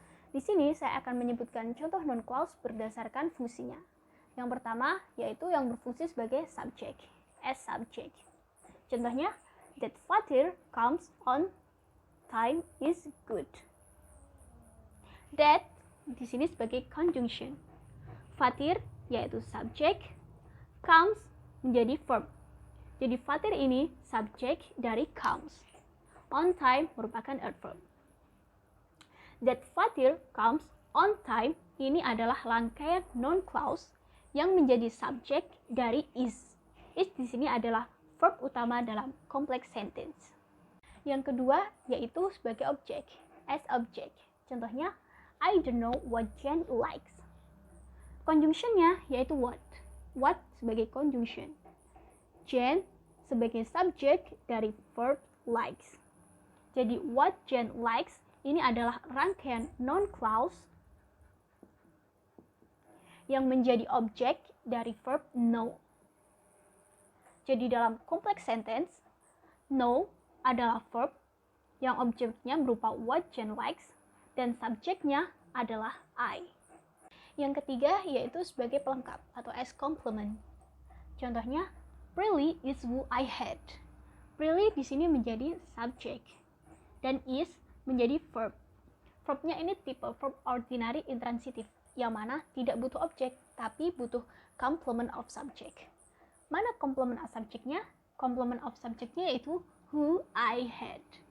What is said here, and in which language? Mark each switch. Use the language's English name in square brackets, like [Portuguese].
[Indonesian] Di sini saya akan menyebutkan contoh noun clause berdasarkan fungsinya. Yang pertama yaitu yang berfungsi sebagai subject, [English] as subject. [Indonesian] Contohnya, [English] that Fatir comes on time is good. [Indonesian] That di sini sebagai conjunction. Fatir yaitu subject, comes menjadi verb. Jadi Fatir ini subject dari comes. On time merupakan adverb. [English] That Fatir comes on time [Indonesian] ini adalah rangkaian noun clause yang menjadi subject dari is. Is di sini adalah verb utama dalam complex sentence. Yang kedua yaitu sebagai object, [English] as object. [Indonesian] Contohnya, [English] I don't know what Jen likes. [Indonesian] Conjunctionnya yaitu what. What sebagai conjunction. Jen sebagai subject dari verb likes. Jadi [English] what Jen likes [Indonesian] ini adalah rangkaian noun clause yang menjadi objek dari verb know. Jadi dalam complex sentence, know adalah verb yang objeknya berupa [English] what Jen likes [Indonesian] dan subjeknya adalah I. Yang ketiga yaitu sebagai pelengkap atau [English] as complement. [Indonesian] Contohnya, [English] Prilly is who I had. [Indonesian] Prilly di sini menjadi subject dan is menjadi verb. Verbnya ini tipe verb ordinary intransitive yang mana tidak butuh objek tapi butuh complement of subject. Mana complement of subjectnya? Complement of subjectnya yaitu [English] who I had.